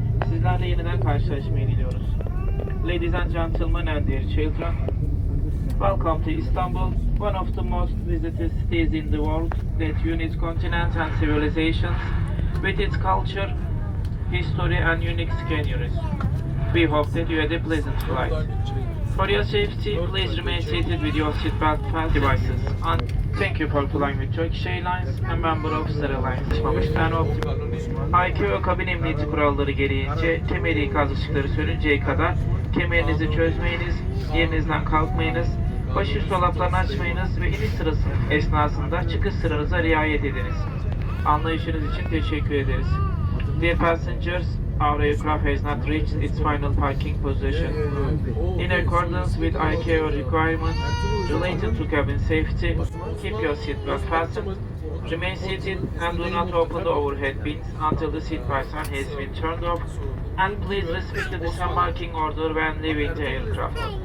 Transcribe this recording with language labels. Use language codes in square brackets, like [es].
[tr] Sizlerle yeniden karşılaşmayı diliyoruz. [en] Ladies and gentlemen and dear children, welcome to Istanbul, one of the most visited cities in the world that unites continents and civilizations with its culture, history and unique sceneries. We hope that you had a pleasant flight. For your safety, please remain seated with your seatbelt devices. And thank you for flying with Turkish Airlines, a member of Qatar Airways. [tr] ICAO kabin emniyeti kuralları gereğince kemeri ikaz ışıkları sönünceye kadar kemerinizi çözmeyiniz, yerinizden kalkmayınız, başı dolaplarını açmayınız ve iniş sırası esnasında çıkış sıranıza riayet ediniz. Anlayışınız için teşekkür ederiz. [en] Dear passengers, our aircraft has not reached its final parking position. In accordance with ICAO requirements related to cabin safety, keep your seatbelt fastened, remain seated and do not open the overhead bins until the seatbelt sign has been turned off, and please respect the disembarking order when leaving the aircraft.